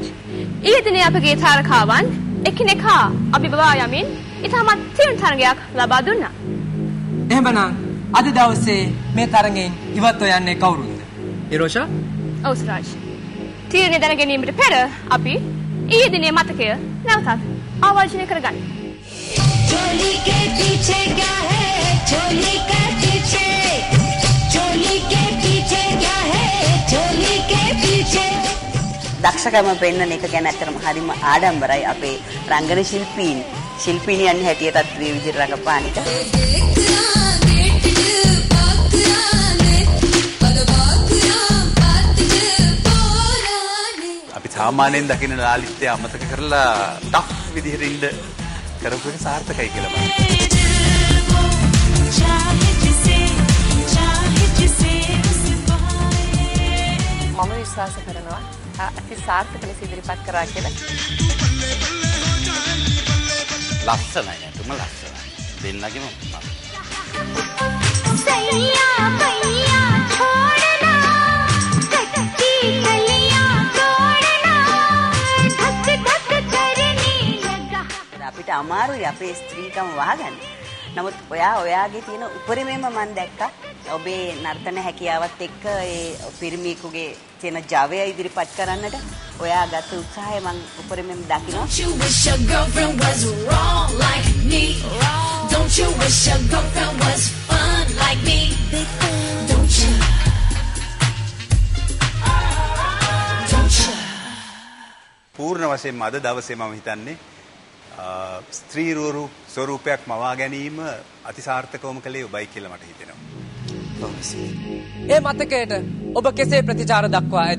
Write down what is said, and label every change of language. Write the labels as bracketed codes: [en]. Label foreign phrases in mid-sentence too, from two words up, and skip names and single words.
[si] ඊයේ දිනේ අපගේ තාරකාවන් එකිනෙකා අභිබවා යමින් ඉතාමත් තියුණු තරඟයක් ලබා දුන්නා. එහෙමනම් අද දවසේ මේ තරඟෙන් ඉවත්ව යන්නේ කවුරුන්ද? නිරෝෂා? ඔව් සුරාජ්. තීරණය දැන ගැනීමට පෙර අපි ඊයේ දිනේ මතකය නැවතත් ආවර්ජනය කරගන්න. [hi] चोली के पीछे क्या है चोली के पीछे क्या है चोली के पीछे [si] දක්ෂකම පෙන්වන එක ගැන ඇත්තටම හරිම ආඩම්බරයි අපේ රංගන ශිල්පීනියන් හැටියටත් මේ විදිහට රඟපාන එක. අපි සාමාන්‍යයෙන් දකින ලාලිත්‍ය අමතක කරලා ටෆ් විදිහට ඉන්න කරපු එක සාර්ථකයි කියලා මම. මම විශ්වාස කරනවා අති සාර්ථක ලෙස ඉදිරිපත් කරා කියලා. ලස්සනයි නේද? ලස්සනයි. දෙන්නගෙම [hi] सैया भैया छोड़ना कच्ची कलियां तोड़ना धक धक करने लगा. [si] අපිට අමාරුයි අපේ ස්ත්‍රීකම වහගන්න. නමුත් ඔයාගේ තියෙන උපරිමයෙන්ම මම දැක්කා ඔබේ නර්තන හැකියාවත් එක්ක ඒ පිරිමියෙකුගේ තියෙන ජවය ඉදිරිපත් කරන්නට ඔයා ගත උත්සාහය මම උපරිමයෙන් දකිනවා. [en] Don't you wish your girlfriend was wrong like me? Don't you wish your girlfriend was fun like me? Don't you? Don't you? [si] පූර්ණ වශයෙන්ම අද දවසේ මම හිතන්නේ ස්ත්‍රී ස්වරූපයක් මවා ගැනීම අතිසාර්ථකවම කළේ ඔබයි කියලා මට හිතෙනවා. ඒ මතකයට ඔබ කෙසේ ප්‍රතිචාර දක්වා ඇද්ද?